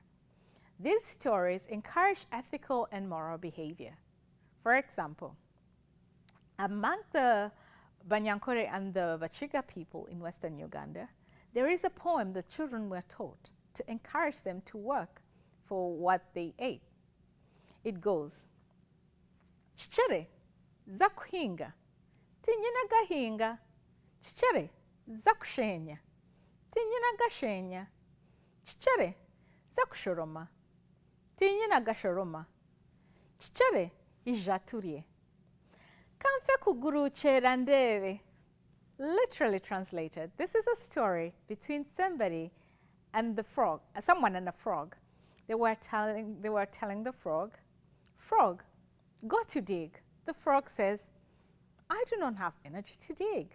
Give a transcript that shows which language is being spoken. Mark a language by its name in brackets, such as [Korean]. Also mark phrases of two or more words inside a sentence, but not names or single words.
[English] These stories encourage ethical and moral behavior. For example, among the Banyankore and the Bachiga people in Western Uganda, there is a poem that children were taught to encourage them to work for what they ate. It goes, [Nyankole] Chichere, za kuhinga, tinyina gahinga, chichere, za kushenya, tinyina gashenya, chichere, za kushoroma, tinyina gashoroma, chichere, ijaturie. Kamfe kuguru cherandere. [English] Literally translated, this is a story between somebody and the frog, someone and a frog. They were telling the frog, "Frog, go to dig." The frog says, "I do not have energy to dig."